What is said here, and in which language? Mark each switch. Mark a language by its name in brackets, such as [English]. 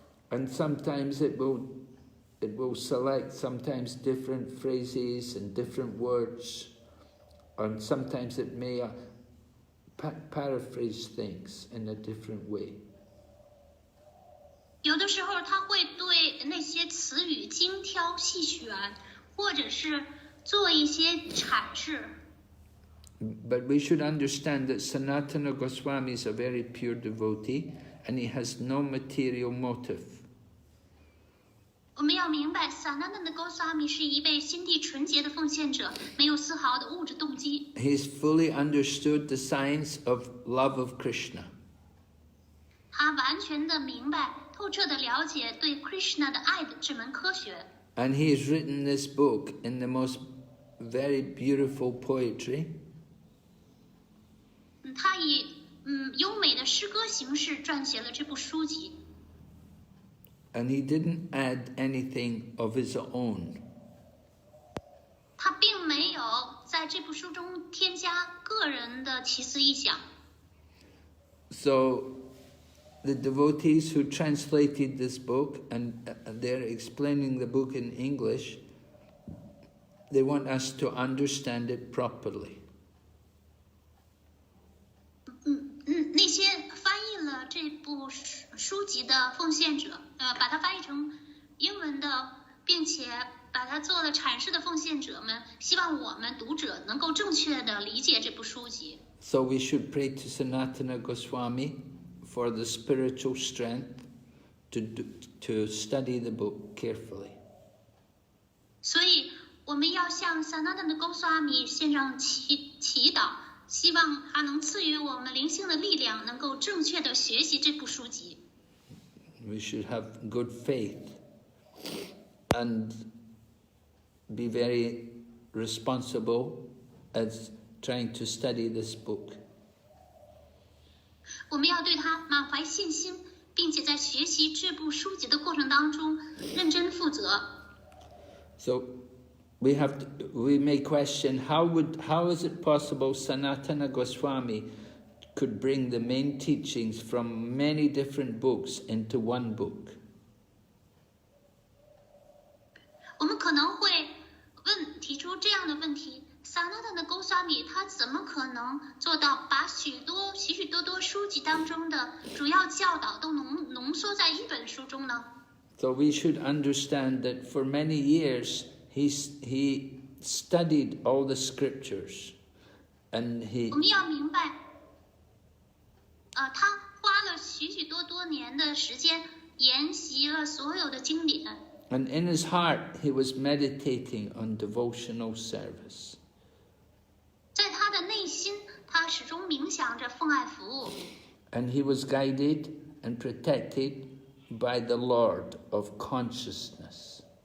[English] And sometimes it will select sometimes different phrases and different words, and sometimes it may paraphrase things in a different way. [Chinese] 有的时候，他会对那些词语精挑细选，或者是做一些阐释。 [English] But we should understand that Sanatana Goswami is a very pure devotee, and he has no material motive. [Chinese] 我们要明白 Sanatana Goswami 是一位心地纯洁的奉献者，没有丝毫的物质动机。 [English] He's fully understood the science of love of Krishna. [Chinese] 他完全的明白、透彻的了解对 Krishna 的爱的这门科学。 [English] And he has written this book in the most very beautiful poetry. [Chinese] 他以优美的诗歌形式撰写了这部书籍。 [English] And he didn't add anything of his own. [Chinese] 他并没有在这部书中添加个人的奇思异想。 [English] So the devotees who translated this book, and they're explaining the book in English, they want us to understand it properly. [Chinese] 那些翻译了这部书籍的奉献者，把它翻译成英文的，并且把它做了阐释的奉献者们，希望我们读者能够正确的理解这部书籍。 [English] So we should pray to Sanatana Goswami for the spiritual strength to study the book carefully. [Chinese] 所以我们要向 Sanatana Goswami 献上祈祷，希望他能赐予我们灵性的力量，能够正确的学习这部书籍。 [English] We should have good faith and be very responsible as trying to study this book. [Chinese] 我们要对他满怀信心，并且在学习这部书籍的过程当中认真负责。 [English] So we may question how is it possible Sanatana Goswami could bring the main teachings from many different books into one book? [Chinese] 我们可能会提出这样的问题：Sanatana Goswami 他怎么可能做到把许多书籍当中的主要教导都浓缩在一本书中呢 [English] So we should understand that for many years he studied all the scriptures, and he [Chinese] 我们要明白，他花了许许多年的时间研习了所有的经典。 [English] and in his heart he was meditating on devotional service. [Chinese] 在他的内心，他始终冥想着奉爱服务。 [English] And he was guided and protected by the Lord of consciousness.